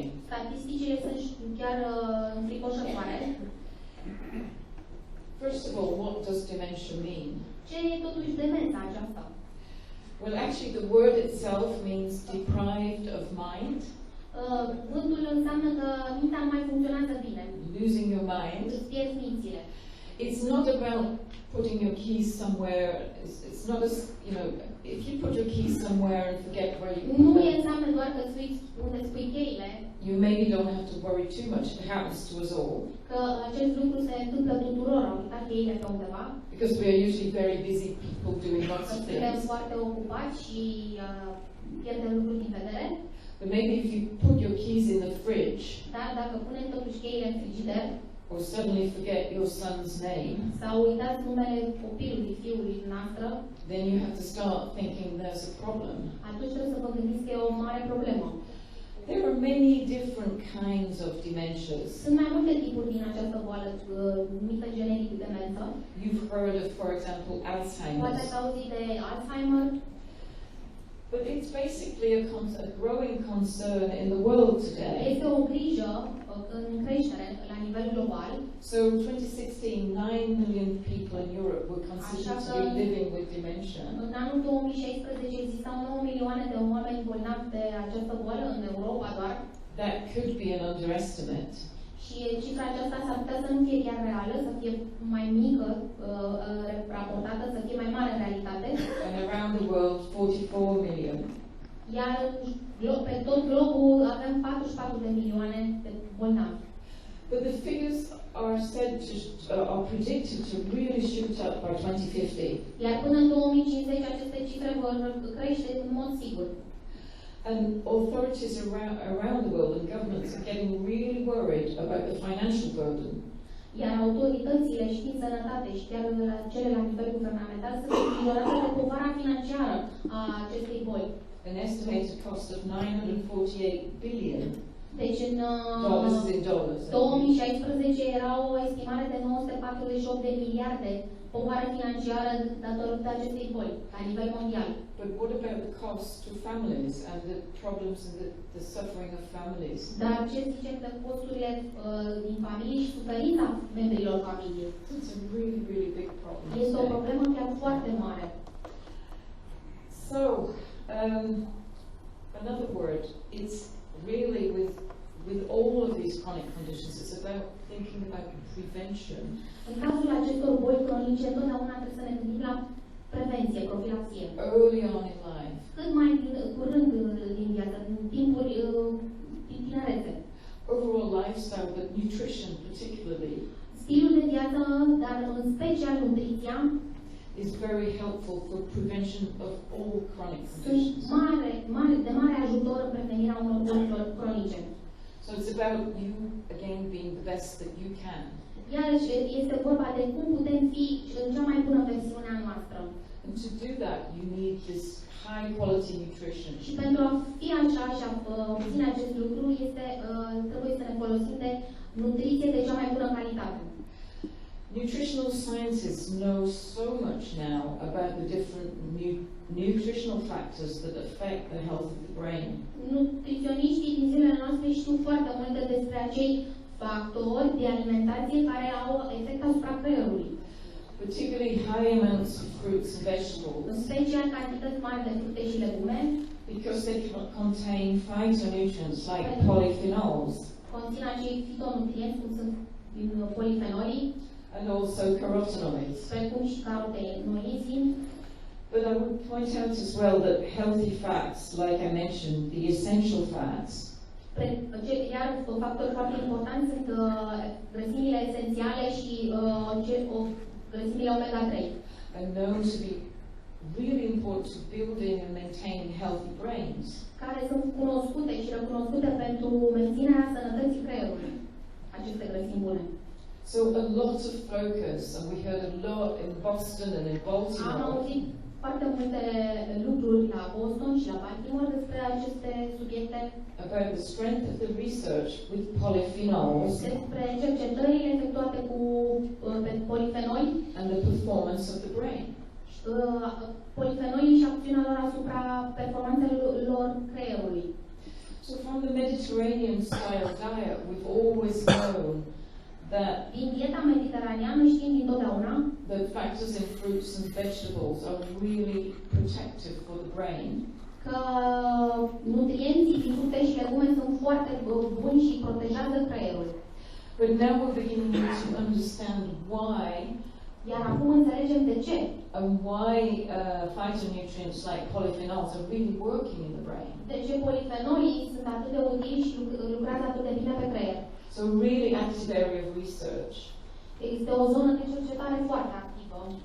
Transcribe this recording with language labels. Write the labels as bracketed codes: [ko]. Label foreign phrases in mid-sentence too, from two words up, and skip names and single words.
[ro] Statisticile sunt chiar înfricoșătoare. [en] First of all, what does dementia mean? [ro] Ce e totuși demența aceasta? [en] Well, actually, the word itself means deprived of mind, [ro] Cuvântul înseamnă că mintea nu mai funcționează bine. [en] losing your mind. [ro] Îți pierzi mințile. [en] It's not about putting your keys somewhere. It's not as, you know, if you put your keys somewhere and forget where you [ro] Nu [en] put them, [ro] înseamnă doar că unde spui cheile, [en] you maybe don't have to worry too much. It happens to us all. [ro] că acest lucru se întâmplă tuturor, au uitat cheile pe undeva. [en] Because we are usually very busy people doing lots of [ro] Suntem [en] things. [ro] foarte ocupați și pierdem lucruri din vedere. [en] But maybe if you put your keys in the fridge, [ro] Dar dacă punem totuși cheile în frigider [en] or suddenly forget your son's name, [ro] sau uitați numele copilului, fiului noastră, [en] then you have to start thinking there's a problem. [ro] atunci trebuie să vă gândiți că e o mare problemă. [en] There are many different kinds of dementias. [ro] Sunt mai multe tipuri din această boală numită generic demență. [en] You've heard of, for example, [ro] Poate [en] Alzheimer's. [ro] ați auzit de Alzheimer, [en] But it's basically a growing concern in the world today. [ro] este o grijă în creștere la nivel global. [en] So in 2016, 9 million people in Europe were considered to be living with dementia. [ro] În anul 2016 existau 9 milioane de oameni bolnavi de această boală în Europa doar. [en] That could be an underestimate. [ro] Și cifra aceasta s-ar putea să nu fie chiar reală, să fie mai mică, raportată, să fie mai mare în realitate. [en] And around the world, 44 million. [ro] Iar Pe tot globul avem 44 de milioane de bolnavi. [en] But the figures are said to, are predicted to really shoot up by 2050. [ro] Iar până în 2050 aceste cifre vor crește în mod sigur. [en] And authorities around the world and governments are getting really worried about the financial burden. [ro] Iar autoritățile și din sănătate și chiar cele la nivel guvernamental sunt îngrijorate de povara financiară a acestei boli. [en] An estimated cost of 948 billion. [ro] Deci în [en] This is in dollars. [ro] 2016 era o estimare de 948 de miliarde povară financiară datorită acestei boli la nivel mondial. [en] But what about the cost to families and the problems and the suffering of families? [ro] Dar ce zicem de costurile din familie și suferința membrilor familiei? [en] It's a really, really big problem. [ro] Este o problemă chiar foarte mare. [en] So, another word, it's really with all of these chronic conditions, it's about thinking about prevention. [ro] În cazul acestor boli cronice, întotdeauna trebuie să ne gândim la prevenție, profilaxie. [en] Early on in life. [ro] Cât mai curând din viață, în timpuri din tinerețe. [en] Overall lifestyle, but nutrition particularly. [ro] Stilul de viață, dar în special nutriția, [en] is very helpful for prevention of all chronic conditions. [ro] sunt de mare ajutor în prevenirea unor bolilor cronice. [en] So it's about you, again, being the best that you can. [ro] Iarăși este vorba de cum putem fi în cea mai bună versiune a noastră. [en] And to do that, you need this high quality nutrition. [ro] Și pentru a fi așa și a obține acest lucru, trebuie să ne folosim de nutriție de cea mai bună calitate. [en] Nutritional scientists know so much now about the different nutritional factors that affect the health of the brain. [ro] Nutriționiștii din zilele noastre știu foarte multe despre acei factori de alimentație care au efect asupra creierului. [en] Particularly high amounts of fruits and vegetables. [ro] În special cantități mari de fructe și legume. [en] Because they contain phytonutrients like polyphenols. [ro] Conțin acei fitonutrienți, cum sunt polifenolii. [en] And also carotenoids. [ro] Precum și carotenoizii. [en] But I would point out as well that healthy fats, like I mentioned, the essential fats, [ro] Iar factori foarte importanti sunt grăsimile esențiale și grăsimile omega-3. [en] are known to be really important to building and maintaining healthy brains. [ro] Care sunt cunoscute și recunoscute pentru menținerea sănătății creierului. Aceste grăsimi bune. [en] So a lot of focus, and we heard a lot in Boston and in [ro] Am [en] Baltimore. [ro] auzit foarte multe lucruri la Boston și la Baltimore despre aceste subiecte. [en] About the strength of the research with polyphenols [ro] Despre cercetările efectuate cu polifenoli. [en] and the performance of the brain. [ro] Polifenolii și acțiunea lor asupra performanțelor creierului. [en] So from the Mediterranean style diet, we've always known that [ro] din dieta mediteraneană știm dintotdeauna [en] the factors in fruits and vegetables are really protective for the brain. [ro] Că nutrienții din fructe și legume sunt foarte buni și protejează creierul. [en] But now we're beginning to understand why. [ro] Iar acum înțelegem de ce. [en] And why phytonutrients like polyphenols are really working in the brain. [ro] De ce polifenolii sunt atât de utili și lucrează atât de bine pe creier. [en] So a really active area of research. [ro] Este o zonă de cercetare foarte activă.